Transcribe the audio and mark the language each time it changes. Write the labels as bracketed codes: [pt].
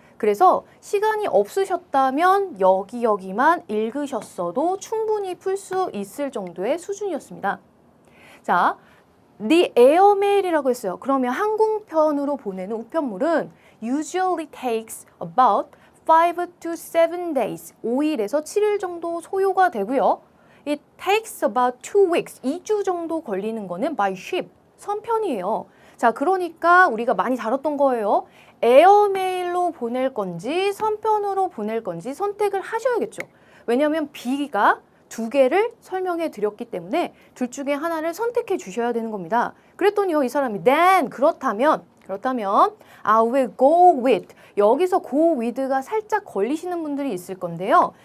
[ko] 그래서 시간이 없으셨다면 여기만 읽으셨어도 충분히 풀 수 있을 정도의 수준이었습니다. 자, The airmail이라고 했어요. 그러면 항공편으로 보내는 우편물은 [en] usually takes about 5 to 7 days, [ko] 5일에서 7일 정도 소요가 되고요. [en] It takes about 2 weeks, [ko] 2주 정도 걸리는 거는 [en] by ship, [ko] 선편이에요. 자, 그러니까 우리가 많이 다뤘던 거예요. 에어메일로 보낼 건지 선편으로 보낼 건지 선택을 하셔야겠죠. 왜냐하면 B가 2개를 설명해 드렸기 때문에 둘 중에 하나를 선택해 주셔야 되는 겁니다. 그랬더니요, 이 사람이 then 그렇다면 [en] I will go with, [ko] 여기서 go with가 살짝 걸리시는 분들이 있을 건데요.